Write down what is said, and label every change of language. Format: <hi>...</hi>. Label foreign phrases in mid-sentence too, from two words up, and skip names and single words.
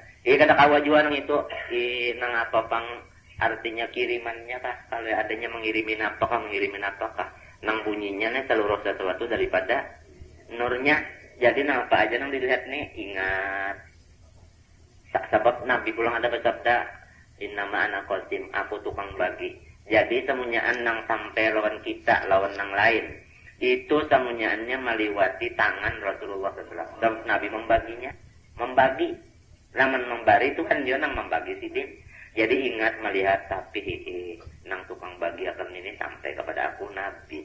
<bjn>Kada kawa jua nang itu, nang apa pang artinya kirimannya kah? Kalau adanya mengirimin apakah? Nang bunyinya seluruh sesuatu daripada nurnya. Jadi nang apa aja nang dilihat ingat. Sebab Nabi pulang ada bersabda,</bjn> <ar>إنما أنا قاسم,</ar> <bjn>aku tukang bagi. Jadi semuanyaan nang sampai lawan kita, lawan nang lain. Itu samunyaannya meliwati tangan Rasulullah SAW.</bjn> <id>Dan Nabi membaginya. Membagi.</id> <bjn>Laman membari itu kan dia nang membagi sidin. Jadi ingat melihat tapi nang tukang bagi akan ini sampai kepada aku Nabi.</bjn>